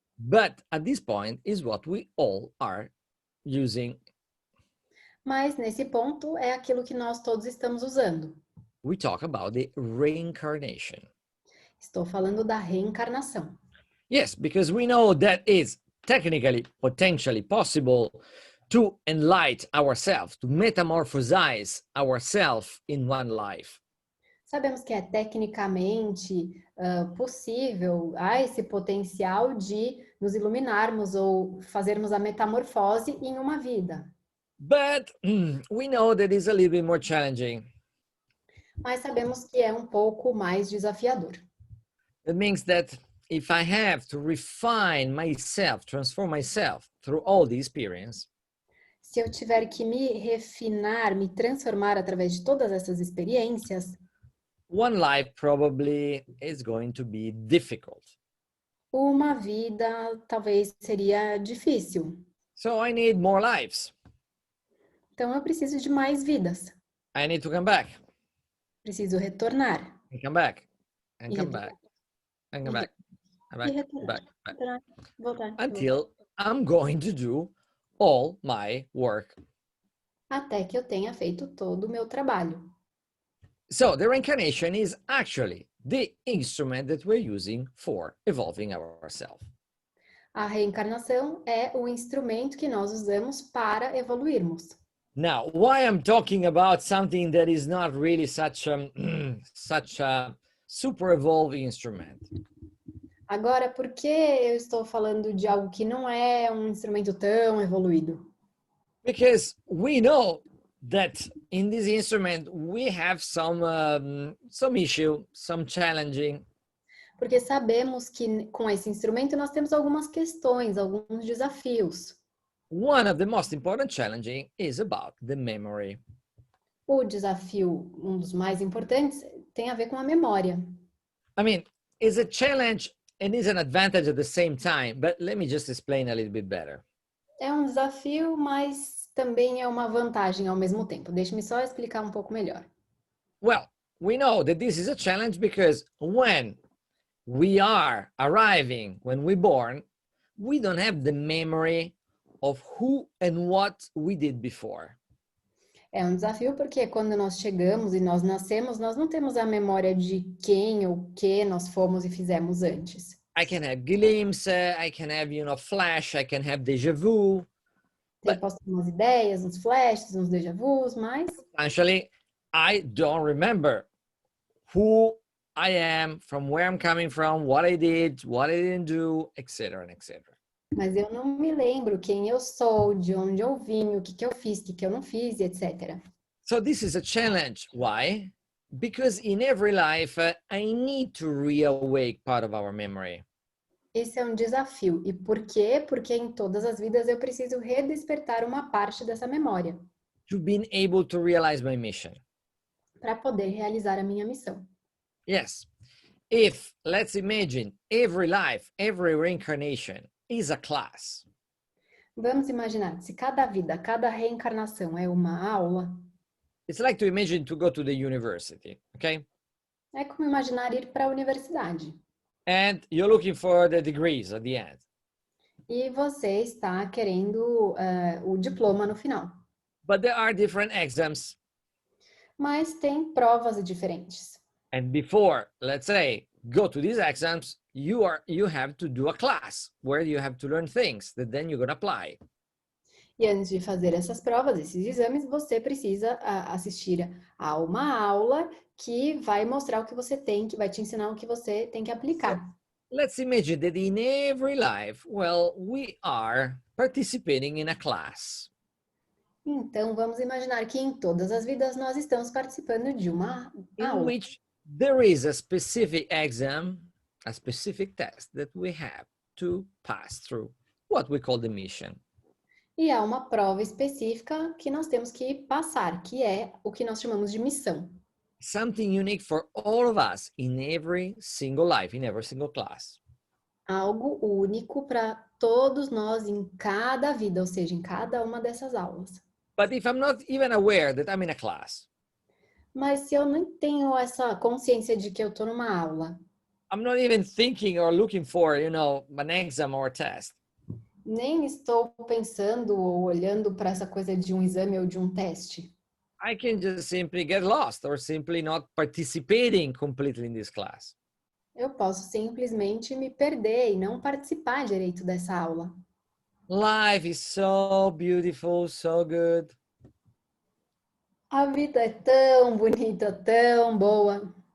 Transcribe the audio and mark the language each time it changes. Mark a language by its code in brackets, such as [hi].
[en] But at this point is what we all are using. [pt] Mas nesse ponto é aquilo que nós todos estamos usando. [en] We talk about the reincarnation. [pt] Estou falando da reencarnação. [en] Yes, because we know that it's technically, potentially possible to enlighten ourselves, to metamorphosize ourselves in one life. [pt] Sabemos que é tecnicamente possível, há esse potencial de nos iluminarmos ou fazermos a metamorfose em uma vida. [en] But we know that it's a little bit more challenging. [pt] Mas sabemos que é um pouco mais desafiador. [en] That means that if I have to refine myself, transform myself through all the experience, [pt] se eu tiver que me refinar, me transformar através de todas essas experiências, [en] one life probably is going to be difficult. [pt] Uma vida talvez seria difícil. [en] So I need more lives. [pt] Então eu preciso de mais vidas. [en] I need to come back. [pt] Preciso retornar. [en] And come back. And [pt] E [en] come [pt] retornar. [en] back. And come back. [pt] E retornar. Retornar. Voltar. [en] Until I'm going to do all my work. [pt] Até que eu tenha feito todo o meu trabalho. [en] So the reincarnation is actually the instrument that we're using for evolving ourselves. [pt] A reencarnação é o instrumento que nós usamos para evoluirmos. [en] Now, why I'm talking about something that is not really such such a super evolved instrument? [pt] Agora, por que eu estou falando de algo que não é um instrumento tão evoluído? [en] Because we know that in this instrument we have some issue, some challenging. [pt] Porque sabemos que com esse instrumento nós temos algumas questões, alguns desafios. [en] One of the most important challenging is about the memory. [pt] O desafio, um dos mais importantes, tem a ver com a memória. [en] I mean, it's a challenge and is an advantage at the same time, but let me just explain a little bit better. [pt] É um desafio, mas também é uma vantagem ao mesmo tempo. Deixe-me só explicar um pouco melhor. [en] Well, we know that this is a challenge because when we are arriving, when we're born, we don't have the memory of who and what we did before. [pt] É um desafio porque quando nós chegamos e nós nascemos, nós não temos a memória de quem ou que nós fomos e fizemos antes. [en] I can have glimpse, I can have, flash, I can have déjà vu. [pt] Eu posso ter umas ideias, uns flashes, uns déjà vus, mas [en] Actually, I don't remember who I am, from where I'm coming from, what I did, what I didn't do, etc., etc. [pt] mas eu não me lembro quem eu sou, de onde eu vim, o que que eu fiz, o que que eu não fiz, etc. [en] So this is a challenge. Why? Because in every life, I need to reawake part of our memory. [pt] Esse é um desafio. E por quê? Porque em todas as vidas eu preciso redespertar uma parte dessa memória [en] To be able to realize my mission. [pt] para poder realizar a minha missão. [en] Yes. If, let's imagine, every life, every reincarnation is a class. [pt] Vamos imaginar, se cada vida, cada reencarnação é uma aula, [en] It's like to imagine to go to the university, okay? [pt] é como imaginar ir para a universidade. [en] And you're looking for the degrees at the end. [pt] E você está querendo o diploma no final. [en] But there are different exams. [pt] Mas tem provas diferentes. [en] And before, let's say, go to these exams, you have to do a class where you have to learn things that then you're going to apply. [pt] E antes de fazer essas provas, esses exames, você precisa assistir a uma aula que vai mostrar o que você tem, que vai te ensinar o que você tem que aplicar. [en] So, let's imagine that in every life, well, we are participating in a class. [pt] Então, vamos imaginar que em todas as vidas nós estamos participando de uma aula. [en] In which there is a specific exam, a specific test that we have to pass through, what we call the mission. [pt] E há uma prova específica que nós temos que passar, que é o que nós chamamos de missão. [en] Something unique for all of us in every single life, in every single class. [pt] Algo único para todos nós em cada vida, ou seja, em cada uma dessas aulas. [en] But if I'm not even aware that I'm in a class, [pt] Mas se eu não tenho essa consciência de que eu estou numa aula, [en] I'm not even thinking or looking for, an exam or a test. [pt] nem estou pensando ou olhando para essa coisa de um exame ou de um teste, [en] I can just simply get lost or simply not participating completely in this class. [pt] eu posso simplesmente me perder e não participar direito dessa aula. [en] Life is so beautiful, so good. [pt] A vida é tão bonita, tão boa.